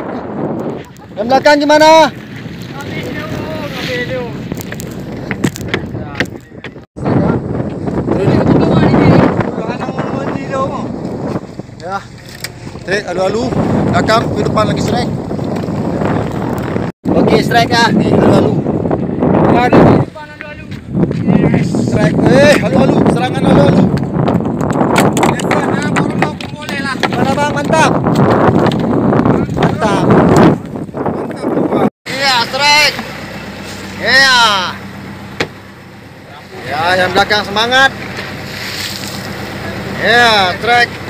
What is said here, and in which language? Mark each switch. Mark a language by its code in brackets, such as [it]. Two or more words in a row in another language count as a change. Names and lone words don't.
[id] Yang belakang gimana? Ya. Strike alu-alu. Belakang ke depan lagi strike. Okey, strike ah. Ni alu-alu. Strike. Alu-alu, serangan alu-alu. Mana bang, mantap. Iya, strike. Iya. Ya, yang belakang semangat. Ya, strike.